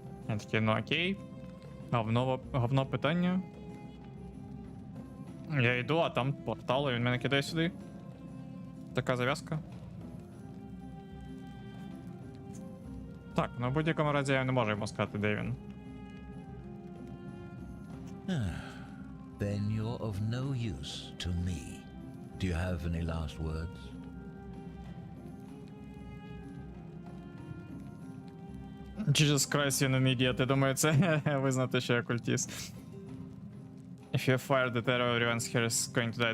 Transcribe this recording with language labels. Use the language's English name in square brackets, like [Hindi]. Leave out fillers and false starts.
[Ukrainian] Я такий, ну окей, говно питання. Я йду, а там портал, і він мене кидає сюди. Така зав'язка. Так, ну в будь-якому разі я не можу йому сказати, де він. [English] Then you're of no use to me. Do you have any last words? [Ukrainian] Jesus Christ, you're an idiot. Я думаю, це визнати, що я культіст. [English] If you fire the terror, everyone's here is going to die.